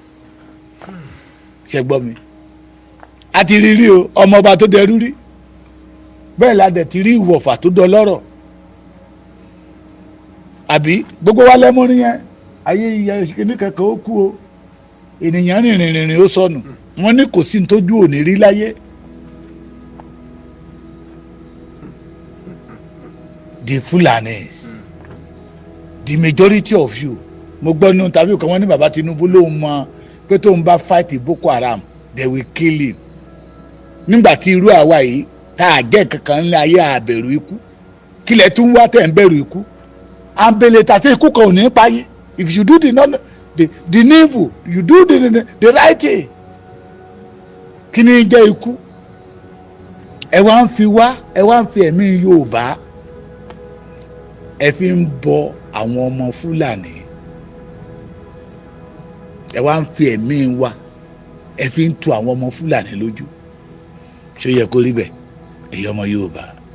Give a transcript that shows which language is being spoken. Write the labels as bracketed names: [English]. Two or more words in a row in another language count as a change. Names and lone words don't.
[Yoruba] ṣe gbọ́ mi a ti rí o ọmọ ọba tó dẹrú rí bẹ́ẹ̀ la dẹ̀ ti rí ìwọ̀fà tó dọlọ́rọ̀ àbí gbogbo wa lẹ́mọ́rin yẹn ayé ìyá ìṣèkínní kankan ó kú o ènìyàn rìnrìn ó sọnù wọ́n ní kò sí ní tójú òní rí láyé [English] the Fulanis the majority of you [Yoruba] mo gbọ́ nínú tàbí kan wọ́n ní bàbá Tinubu lóun mọ pé tóun bá fight Boko Haram [English] they will kill him [Yoruba] nígbà tí irú àwa yìí tá a jẹ́ kankan ńlẹ̀ ayé àbẹ̀rù ikú kílẹ̀ tún wá tẹ̀ ń bẹ̀rù ikú àǹbẹ̀lẹ̀ tàṣẹ ikú kan ò ní pa yín [English] if you do the needful you do the right thing [Yoruba] kí ni jẹ́ ikú ẹ wá ń fi ẹ̀mí Yorùbá ẹ fi ń bọ àwọn ọmọ Fúlàní ẹ wá ń fi ẹ̀mí wa ẹ fi ń tu àwọn ọmọ Fúlàní lójú ṣó yẹ kó rí bẹ́ẹ̀ èyí ọmọ Yorùbá